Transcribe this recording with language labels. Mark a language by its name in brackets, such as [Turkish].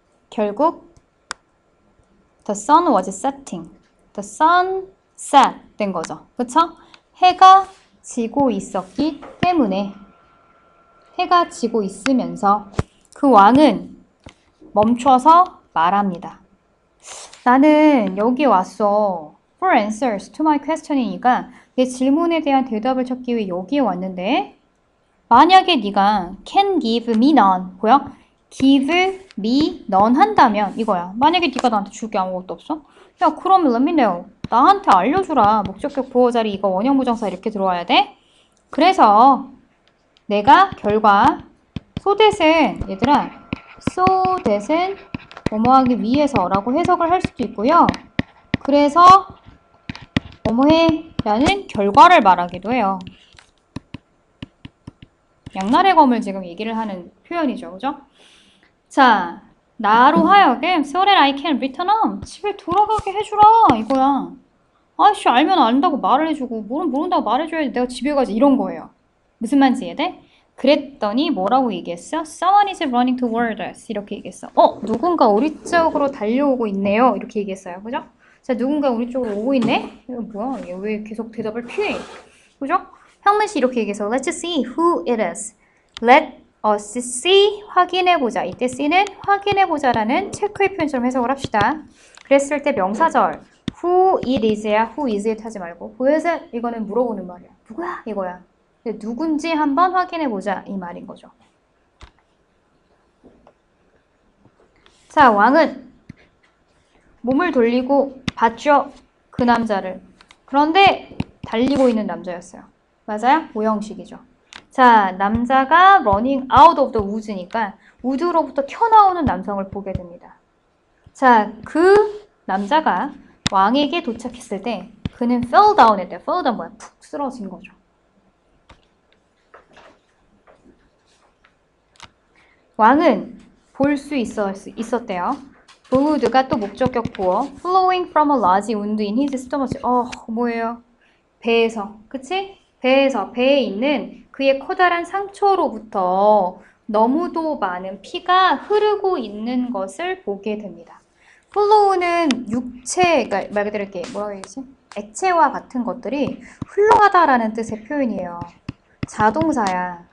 [Korean] 결국 [English] the sun was setting. the sun set [Korean] 된 거죠. 그쵸? 해가 지고 있었기 때문에 해가 지고 있으면서 그 왕은 멈춰서 말합니다. 나는 여기 왔어. [English] for answers to my question [Korean] 이니까 내 질문에 대한 대답을 찾기 위해 여기에 왔는데 만약에 네가 [English] can give me none [Korean] 보여? [English] give me none [Korean] 한다면 이거야. 만약에 네가 나한테 줄 게 아무것도 없어? 야, 그러면 [English] let me know. [Korean] 나한테 알려주라. 목적격 보어자리 이거 원형부정사 이렇게 들어와야 돼. 그래서 내가 결과 so that은 얘들아 so that은 뭐뭐하기 위해서라고 해석을 할 수도 있고요. 그래서 뭐뭐해 라는 결과를 말하기도 해요. 양날의 검을 지금 얘기를 하는 표현이죠. 그죠? 자, 나로 하여금 [English] so that I can return home. [Korean] 집에 돌아가게 해주라. 이거야. 아이씨, 알면 안다고 말을 해주고 모른다고 말해줘야지. 내가 집에 가지. 이런 거예요. 무슨 말인지 이해돼? 그랬더니 뭐라고 얘기했어? [English] Someone is running toward us. [Korean] 이렇게 얘기했어. 누군가 우리 쪽으로 달려오고 있네요. 이렇게 얘기했어요. 그죠? 자, 누군가 우리 쪽으로 오고 있네? 이거 뭐야? 얘 왜 계속 대답을 피해? 그죠? 형문씨 이렇게 얘기해서 [English] Let's see who it is. Let us see. [Korean] 확인해보자. 이때 C는 확인해보자라는 체크의 표현처럼 해석을 합시다. 그랬을 때 명사절 [English] who it is [Korean] 야. [English] who is it [Korean] 하지 말고 [English] who is it? [Korean] 이거는 물어보는 말이야. 누구야? 이거야. 누군지 한번 확인해보자. 이 말인 거죠. 자, 왕은 몸을 돌리고 봤죠. 그 남자를. 그런데 달리고 있는 남자였어요. 맞아요? 오형식이죠. 자, 남자가 [English] running out of the woods [Korean] 니까 우드로부터 튀어나오는 남성을 보게 됩니다. 자, 그 남자가 왕에게 도착했을 때 그는 [English] fell down [Korean] 했대요. [English] fell down [Korean] 뭐야? 푹 쓰러진 거죠. 왕은 볼 수 있었대요. wood가 또 목적격 보어 [English] flowing from a large wound in his stomach. [Korean] 뭐예요? 배에서, 그치? 배에 있는 그의 커다란 상처로부터 너무도 많은 피가 흐르고 있는 것을 보게 됩니다. flow는 육체, 그러니까 말 그대로 이렇게 뭐라고 해야지? 액체와 같은 것들이 흘러가다라는 뜻의 표현이에요. 자동사야.